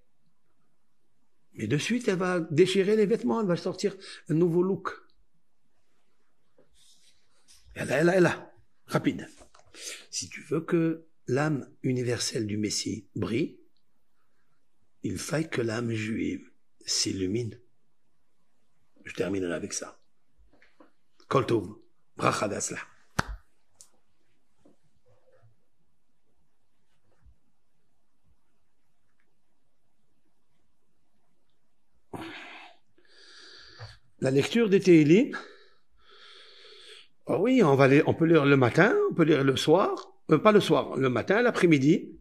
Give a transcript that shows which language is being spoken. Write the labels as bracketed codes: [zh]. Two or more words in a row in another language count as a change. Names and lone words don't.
[fr] Mais de suite, elle va déchirer les vêtements, elle va sortir un nouveau look. Elle est là. Rapide. Si tu veux que l'âme universelle du Messie brille, il faille que l'âme juive s'illumine. Je terminerai avec ça. [he] כל טוב, ברכה והצלחה. [fr] La lecture des Tehilim, oh oui, on peut lire le matin, on peut lire le soir, pas le soir, le matin, l'après-midi.